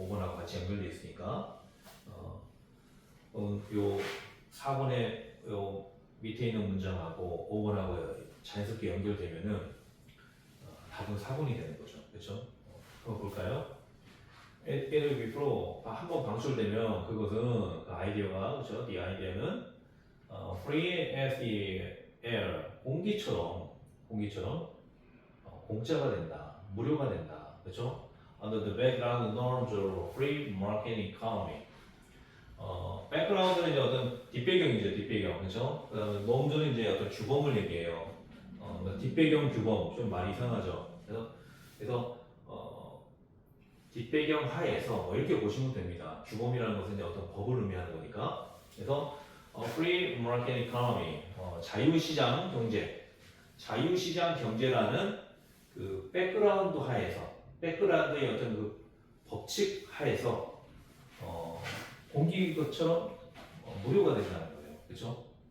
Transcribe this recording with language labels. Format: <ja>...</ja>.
<ko>5번하고 같이 연결되어 있으니까 요 4번에 요 밑에 있는 문장하고 5번하고 자연스럽게 연결되면은 답은 4번이 되는 거죠. 그렇죠? 한번 볼까요?</ko> <en>It'll be flow.</en> <ko>한번 방출되면 그것은 그 아이디어가 그렇죠? The idea는</ko> <en>free as the air.</en> <ko>공기처럼 공짜가 된다. 무료가 된다. 그렇죠?</ko> <en>Under the background norms of free market economy.</en> <ko>백그라운드는 이제 어떤 뒷배경이죠, 뒷배경, 그렇죠? 그다음에 norms는 이제 어떤 규범을 얘기해요. 뒷배경 규범 좀 말이 이상하죠. 그래서 뒷배경 하에서 뭐 이렇게 보시면 됩니다. 규범이라는 것은 이제 어떤 법을 의미하는 거니까. 그래서</ko> <en>free market economy,</en> <ko>자유시장 경제, 자유시장 경제라는 그 백그라운드 하에서, 백그라운드의 어떤 그 법칙 하에서 공기 것처럼 무료가 된다는 거예요. 그렇죠?</ko>